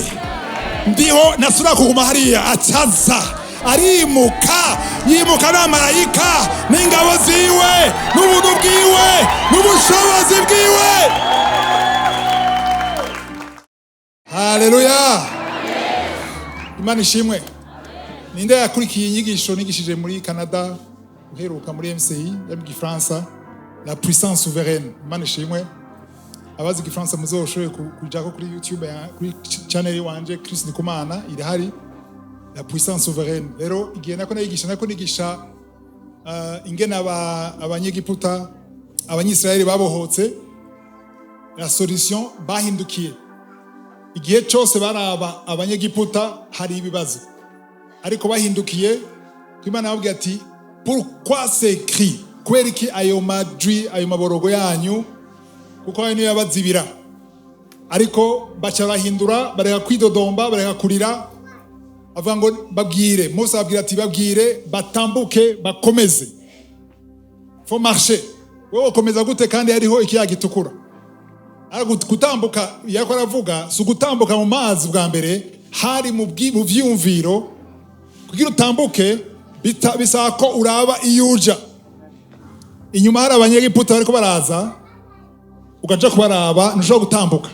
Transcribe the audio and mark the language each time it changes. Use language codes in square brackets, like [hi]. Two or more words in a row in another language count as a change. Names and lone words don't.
[rn] Ndiho nasura kuguma hariya acaza arimuka, yimuka n'amarayika n'ingabo ziwe n'ubuntu bwiwe n'ubushobozi bwiwe. Haleluya. Imana ishimwe. Ninde yakurikiye inyigisho nigishije muri Canada uheruka muri MCI ya mu Gifaransa, [fr] la puissance souveraine. [rn] Imana ishimwe. Abazi Gifaransa muzoshoye kujako kuri YouTube kuri channel wanje Chris NDIKUMANA irahari, [fr] la puissance souveraine. [rn] Rero igihe nako nigisha ingene abanyegiputa abanyisraeli babohotse, [fr] la solution bahindukiye. [rn] Igihe cyose baraba abanyegiputa hari ibibazo, ariko bahindukiye Imana yababwiye ati [fr] pourquoi c'est écrit, [rn] kubera iki ayo madwi ayo maborogo yanyu, kuko ayo niyo yabazibira. Ariko baca bahindura, bareka kwidodomba, bareka kurira, avuga ngo babwire. Mose ababwira ati babwire batambuke bakomeze, [fr] faut marcher. [rn] Wowe ukomeza gute kandi hariho ikiyaga gitukura? Gutambuka yako aravuga si gutambuka mu mazi bwa mbere, hari mu vyumviro. Kugira utambuke bisaba ko uraba iyuja. Inyuma hari abanyegiputa bariko baraza, ugaja kubaraba ntushobora gutambuka.